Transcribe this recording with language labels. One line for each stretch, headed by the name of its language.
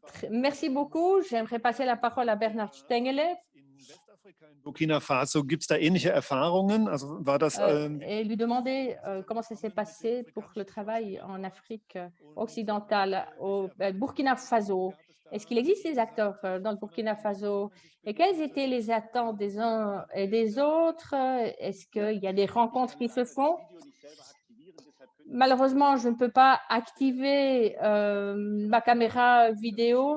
French: Merci beaucoup. J'aimerais passer la parole à Bernhard Stengele.
German: Burkina Faso, gibt es da ähnliche Erfahrungen? Also war das,
French: et lui demander comment ça s'est passé pour le travail en Afrique occidentale, au Burkina Faso. Est-ce qu'il existe des acteurs dans le Burkina Faso? Et quelles étaient les attentes des uns et des autres? Est-ce qu'il y a des rencontres qui se font? Malheureusement, je ne peux pas activer ma caméra vidéo.